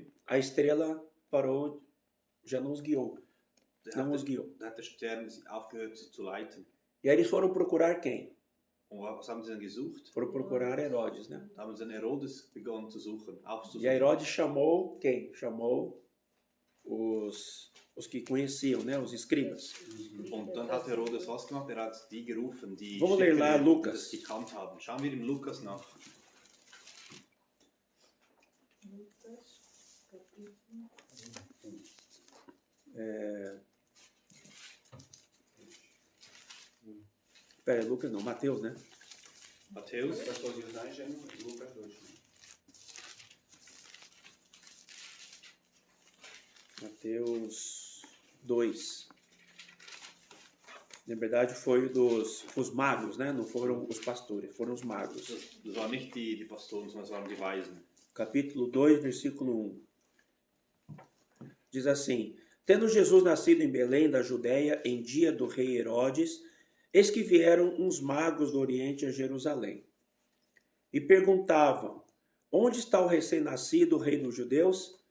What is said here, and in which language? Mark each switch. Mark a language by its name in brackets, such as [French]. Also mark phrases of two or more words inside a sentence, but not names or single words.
[Portuguese] a estrela parou, já não os guiou. [German] da [Portuguese] Não os [German] hat [Portuguese] guiou. [German] der Stern aufgehört zu leiten. [Portuguese] E aí eles foram procurar quem? [German] Und was haben sie dann gesucht? [Portuguese] Foram procurar Herodes, né? [German] Da haben sie den Herodes begonnen zu suchen, [Portuguese] E a [German] aufzusuchen. [Portuguese] Herodes chamou quem? Chamou os que conheciam, né? Os escribas. [German] Und dann hat Herodes was gemacht? Er hat die gerufen, die [Portuguese] Vamos ler lá [German] Schriftgelehrten, die [Portuguese] Lucas. [German] das gekannt haben. Schauen wir im Lukas nach. [Portuguese] Pera, Lucas não, Mateus, né? [German] Matthäus, [Portuguese] Pastor José já no Lucas 2. Mateus 2. Na verdade foi os magos, né? Não foram os pastores, foram os magos. [German] das waren nicht die Pastoren, sondern es waren die Weisen. [Portuguese] Capítulo 2, versículo 1. Diz assim: Tendo Jesus nascido em Belém da Judéia em dia do rei Herodes, eis que vieram uns magos do Oriente a Jerusalém. E perguntavam: Onde está o recém-nascido rei dos judeus?